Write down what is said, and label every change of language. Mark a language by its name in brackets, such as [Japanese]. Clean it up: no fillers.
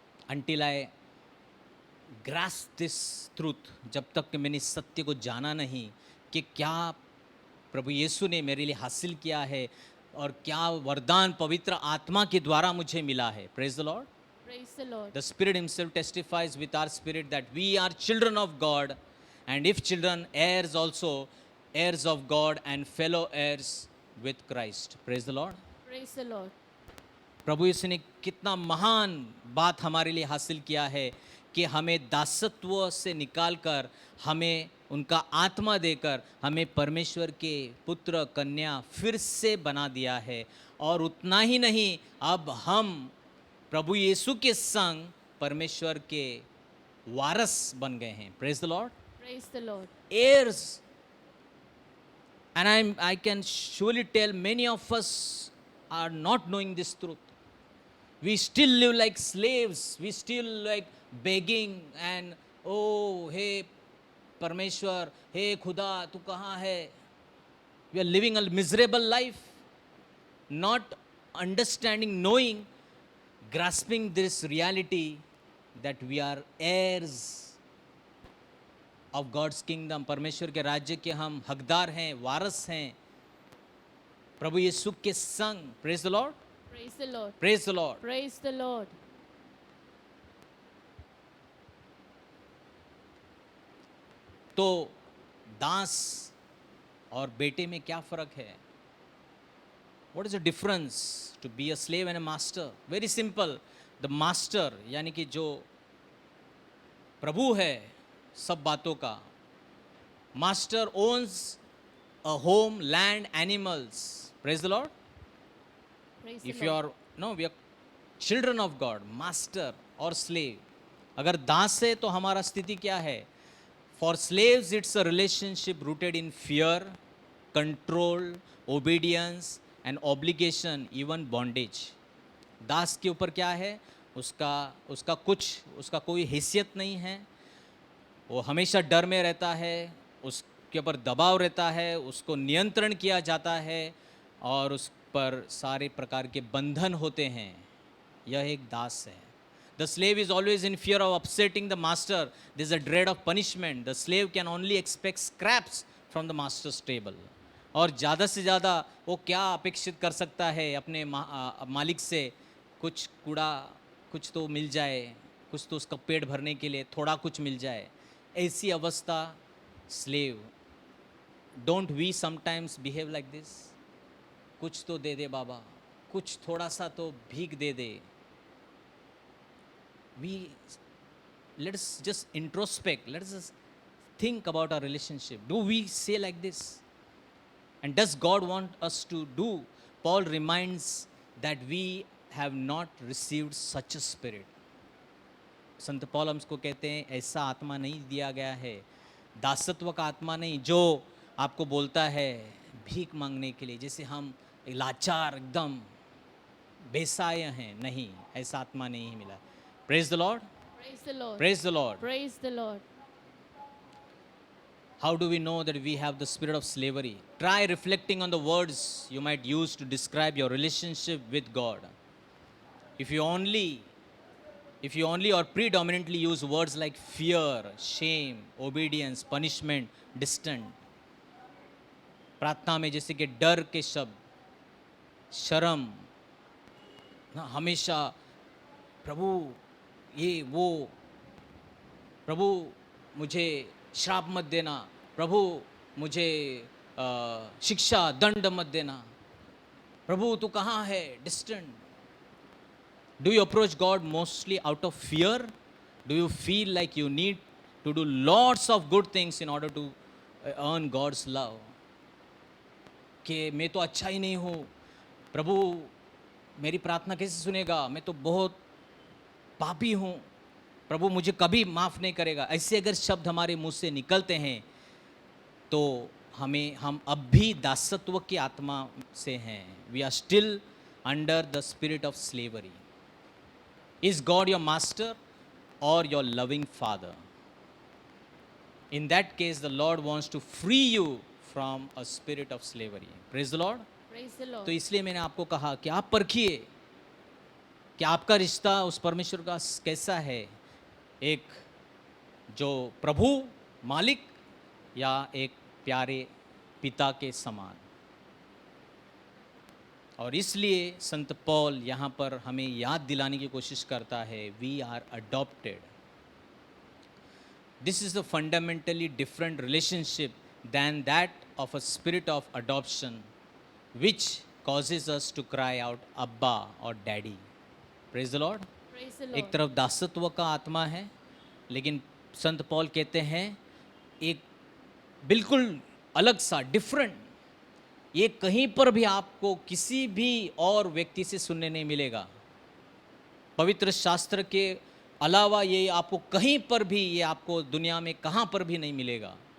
[English] until I grasp this truth, [Hindi] जब तक कि मैंने इस सत्य को जाना नहीं कि क्या प्रभु यीशु ने मेरे लिए हासिल किया है और क्या वरदान पवित्र आत्मा के द्वारा मुझे मिला है. [English] Praise the Lord. Praise the Lord. The Spirit Himself testifies with our spirit that we are children of God, and if children, heirs also, heirs of God and fellow heirs with Christ. Praise the Lord. Praise the Lord. [Hindi] प्रभु यीशु ने कितना महान बात हमारे लिए हासिल किया है कि हमें दासत्व से निकालकर, हमें उनका आत्मा देकर, हमें परमेश्वर के पुत्र कन्या फिर से बना दिया है. और उतना ही नहीं, अब हम प्रभु यीशु के संग परमेश्वर के वारस बन गए हैं. [English] Praise the Lord. Praise the Lord. Heirs. And I can surely tell many of us are not knowing this truth. We still live like slaves. We still like begging and, oh, hey परमेश्वर, [Hindi] हे खुदा तू कहाँ है? [English] We are living a miserable life, not understanding, knowing, grasping this reality that we are heirs of God's kingdom. [Hindi] परमेश्वर के राज्य के हम हकदार हैं, वारस हैं, प्रभु यीशु के संग. [English] Praise the Lord. Praise the Lord. Praise the Lord. Praise the Lord. [Hindi] तो दास और बेटे में क्या फ़र्क है? [English] What is the difference to be a slave and a master? Very simple. The master [Hindi] यानी कि जो प्रभु है सब बातों का. [English] Master owns a home, land, animals. Praise the Lord. Praise the If you Lord. are, no, we are children of God, master और slave. [Hindi] अगर दास है तो हमारा स्थिति क्या है? [English] For slaves, it's a relationship rooted in fear, control, obedience and obligation, even bondage. [Hindi] दास के ऊपर क्या है? उसका कोई हैसियत नहीं है. वो हमेशा डर में रहता है, उसके ऊपर दबाव रहता है, उसको नियंत्रण किया जाता है और उस पर सारे प्रकार के बंधन होते हैं. यह एक दास है. [English] The slave is always in fear of upsetting the master. There is a dread of punishment. The slave can only expect scraps from the master's table. [Hindi] और ज़्यादा से ज़्यादा वो क्या अपेक्षित कर सकता है अपने मालिक से? कुछ कूड़ा, कुछ तो मिल जाए, कुछ तो उसका पेट भरने के लिए थोड़ा कुछ मिल जाए. ऐसी अवस्था slave. [English] Don't we sometimes behave like this? [Hindi] कुछ तो दे दे बाबा, कुछ थोड़ा सा तो भीख दे दे. [English] Let's just introspect. Let's just think about our relationship. Do we say like this? And does God want us to do? Paul reminds that we have not received such a spirit. [Hindi] Sant Paul हमको कहते हैं ऐसा आत्मा नहीं दिया गया है, दासत्व का आत्मा नहीं जो आपको बोलता है भीख मांगने के लिए, जैसे हम लाचार एकदम बेसाय हैं. नहीं, ऐसा आत्मा नहीं मिला. [English] Praise the Lord. Praise the Lord. Praise the Lord. Praise the Lord. How do we know that we have the spirit of slavery? Try reflecting on the words you might use to describe your relationship with God. If you only or predominantly use words like fear, shame, obedience, punishment, distant. [Hindi] प्रार्थना में जैसे कि डर के शब्द, शर्म, ना हमेशा प्रभु ये वो, प्रभु मुझे श्राप मत देना, प्रभु मुझे शिक्षा दंड मत देना, प्रभु तू कहाँ है, distant. [English] Do you approach God mostly out of fear? Do you feel like you need to do lots of good things in order to earn God's love? [Hindi] कि मैं तो अच्छा ही नहीं हूँ, प्रभु मेरी प्रार्थना कैसे सुनेगा, मैं तो बहुत पापी हूँ, प्रभु मुझे कभी माफ़ नहीं करेगा. ऐसे अगर शब्द हमारे मुंह से निकलते हैं तो हम अब भी दासत्व की आत्मा से हैं. [English] We are still under the spirit of slavery. Is God your master और your loving father? In that case, the Lord wants to free you from a spirit of slavery. Praise the Lord. Praise the Lord. [Hindi] तो इसलिए मैंने आपको कहा कि आप परखिए कि आपका रिश्ता उस परमेश्वर का कैसा है, एक जो प्रभु मालिक या एक प्यारे पिता के समान. और इसलिए संत पौल यहाँ पर हमें याद दिलाने की कोशिश करता है, [English] We are adopted. This is a fundamentally different relationship than that of a spirit of adoption, which causes us to cry out, Abba or Daddy. Praise the Lord. Praise the [Hindi] एक [English] Lord. [Hindi] तरफ दासत्व का आत्मा है, लेकिन संत पौल कहते हैं एक बिल्कुल अलग सा, डिफरेंट. ये कहीं पर भी आपको किसी भी और व्यक्ति से सुनने नहीं मिलेगा. पवित्र शास्त्र के अलावा ये आपको कहीं पर भी, ये आपको दुनिया में कहाँ पर भी नहीं मिलेगा.